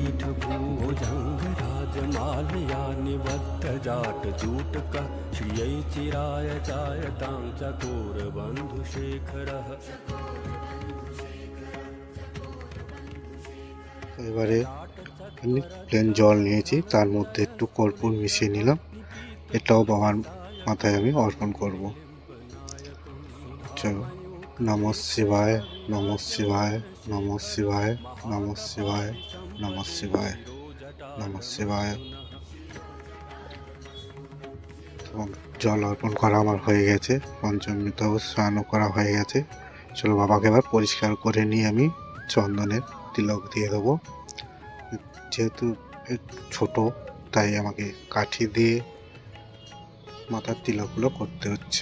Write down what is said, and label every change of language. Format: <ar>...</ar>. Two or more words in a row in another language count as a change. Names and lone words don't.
<bn>এবারে আমি প্লেন জল নিয়েছি, তার মধ্যে একটু কর্পূর মিশিয়ে নিলাম। এটাও বাবার মাথায় আমি অর্পণ করব।</bn> <sa>চলো নমঃ শিবায়, নমঃ শিবায়, নমঃ শিবায়, নমঃ শিবায়, নমঃ শিবায়, নমঃ শিবায়।</sa> <bn>এবং জল অর্পণ করা আমার হয়ে গেছে, পঞ্চামৃতও স্নানও করা হয়ে গেছে। চলো বাবাকে এবার পরিষ্কার করে নিয়ে আমি চন্দনের তিলক দিয়ে দেবো। যেহেতু ছোট তাই আমাকে কাঠি দিয়ে মাথার তিলকগুলো করতে হচ্ছে।</bn>